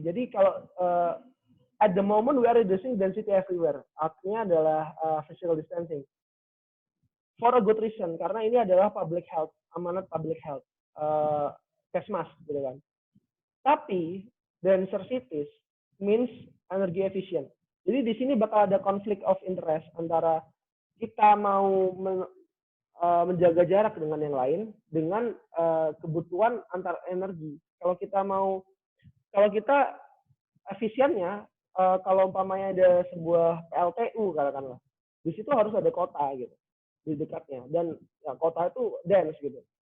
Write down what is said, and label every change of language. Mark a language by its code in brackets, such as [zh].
[id] Jadi kalau [en] at the moment we are reducing density everywhere. [id] Artinya adalah physical distancing. [en] For a good reason, [id] karena ini adalah [en] public health, [id] amanat [en] public health, Kesmas, [id] gitu kan. Tapi [en] denser cities means energy efficient. [id] Jadi di sini bakal ada conflict of interest antara kita mau menjaga jarak dengan yang lain dengan kebutuhan antar energi. Kalau kita efisiennya, kalau umpamanya ada sebuah PLTU katakanlah, di situ harus ada kota gitu di dekatnya, dan ya, kota itu dense gitu.